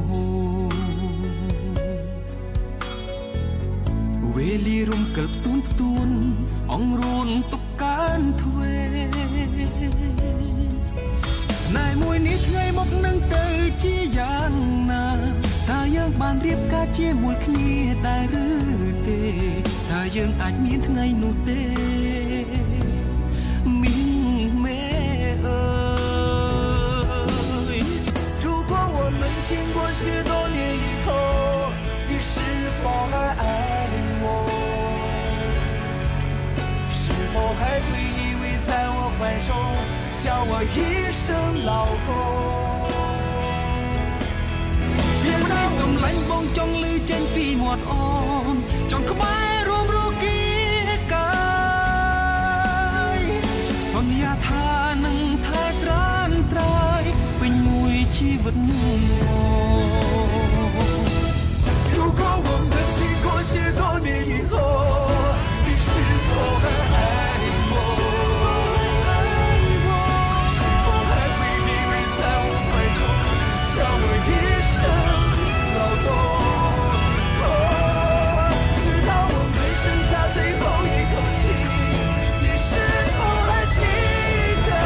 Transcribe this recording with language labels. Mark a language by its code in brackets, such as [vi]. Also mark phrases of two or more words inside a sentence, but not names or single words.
[km] វេលារំកិលផ្ទួនអង្រួនទុកកានទ្វេស្នេហ៍មួយនេះថ្ងៃមកនឹងទៅជាយ៉ាងណាតើយើងបានរៀបការជាមួយគ្នាដែរឬទេតើយើងអាចមានថ្ងៃនោះទេ មីងមេអើយ [zh] 如果我们经过许多年以后你是否还爱我是否还会依偎在我怀中叫我一声老公 [km] សំឡាញ់បងចង់លឺចេញពីមាត់អូនចង់ក្បែររួមរគីកាយសន្យាថានឹងថែត្រានត្រើយពេញមួយជីវិត [zh] 如果我们经过许多年以后你是否还爱我是否还会依偎在我怀中叫我一声老公直到我们剩下最后一口气你是否还记得